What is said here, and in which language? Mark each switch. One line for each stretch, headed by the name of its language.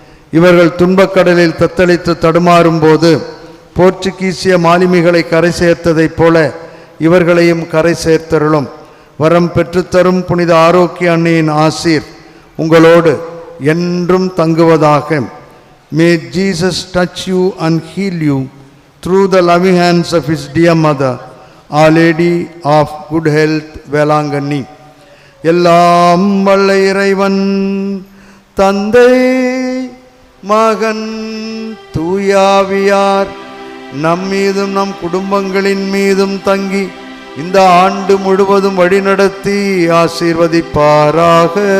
Tamil: இவர்கள் துன்பக்கடலில் தத்தளித்து தடுமாறும் போது போர்ச்சுகீசிய மாலுமிகளை கரை சேர்த்ததைப் போல இவர்களையும் கரை சேர்த்தருளும். வரம் பெற்றுத்தரும் புனித ஆரோக்கிய அன்னையின் ஆசீர் உங்களோடு என்றும் தங்குவதாக.
English: May Jesus touch you and heal you through the loving hands of his dear mother, Our Lady of Good Health, Velankanni.
Tamil: எல்லாம் வல்ல இறைவன் தந்தை மகன் தூயாவியார் நம் மீதும் நம் குடும்பங்களின் மீதும் தங்கி இந்த ஆண்டு முழுவதும் வழிநடத்தி ஆசீர்வதிப்பாராக.